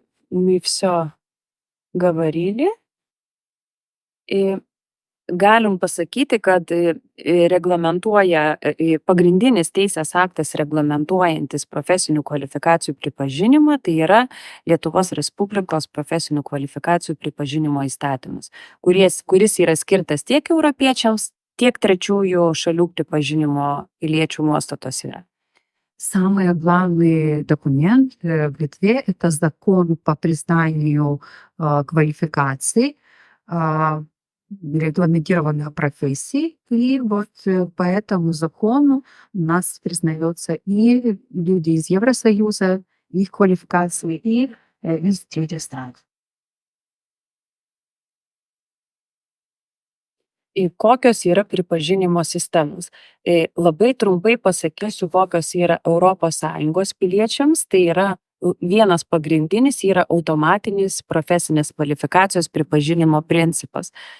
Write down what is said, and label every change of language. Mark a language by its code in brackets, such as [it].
[ru] Мы все говорили, и [lt] galim pasakyti, kad reglamentuoja pagrindinis teisės aktas reglamentuojantis profesinių kvalifikacijų pripažinimą, tai yra Lietuvos Respublikos profesinių kvalifikacijų pripažinimo įstatymas, kuris yra skirtas tiek europiečiams, tiek trečiųjų šalių pripažinimo piliečių nuostatos yra. [ru] Самый главный документ в Литве — это закон по признанию квалификаций, а, регламентированных профессий. И вот по этому закону у нас признается и люди из Евросоюза, их квалификации, и из третьих стран. [lt] Kokios yra pripažinimo sistemos? Labai trumpai pasakysiu, kokios yra ES piliečiams. Tai yra vienas pagrindinis yra automatinis profesinės kvalifikacijos pripažinimo principas.